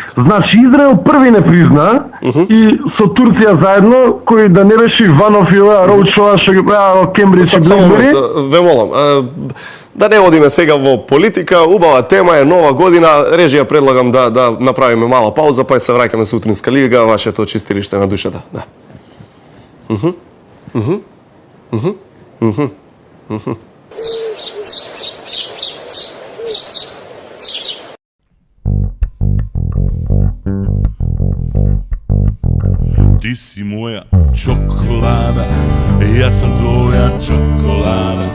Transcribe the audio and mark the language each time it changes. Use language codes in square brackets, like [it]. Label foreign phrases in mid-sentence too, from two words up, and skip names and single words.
[mk] Значи Израел први не призна и со Турција заедно, кој да не беше Иванов и оваа Роучова што ги правеа во Кембридж и Блейбери. Ве молам, да не одиме сега во политика, убава тема е нова година. Режија, предлагам да направиме мала пауза, па се враќаме со Утринска лига, вашето чистилиште на душата. Да. [sr] Ti si moja čokolada, ja sam tvoja čokolada.